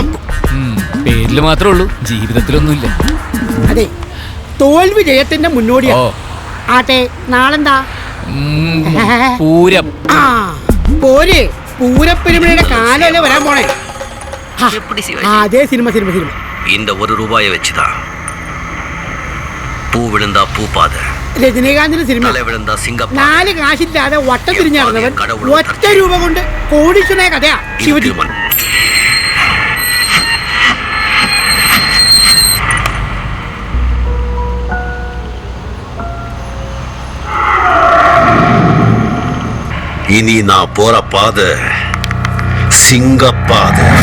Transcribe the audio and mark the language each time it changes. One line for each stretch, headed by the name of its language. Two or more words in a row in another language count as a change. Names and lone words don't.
Malayalam: പേരില് മാത്രമേ ഉള്ളൂ, ജീവിതത്തിലൊന്നുമില്ല. അതെ, തോൽവി ജയത്തിന്റെ മുന്നോടിയാ. ആട്ടെ, നാളെന്താ? പൂരം. ആ, പോര്. പൂരപ്പെരുമയുടെ കാലല്ലേ വരാൻ പോണേ. അതേ സിനിമ.
Tamil: இந்த 1 ரூபாயை வச்சுதான் பூ விழுந்தா பூ பாத,
Malayalam: രജനീകാന്തിന്റെ സിനിമ.
Tamil: தலை விழுந்தா சிங்கப்பா.
Malayalam: 4 കാശില്ലാതെ വട്ടം തിരിഞ്ഞിറങ്ങവൻ 1 രൂപ കൊണ്ട് കോടീശ്വരനായ കഥയാ ശിവജി.
Tamil: இனி நான் போற பாதை சிங்கப்பாதை.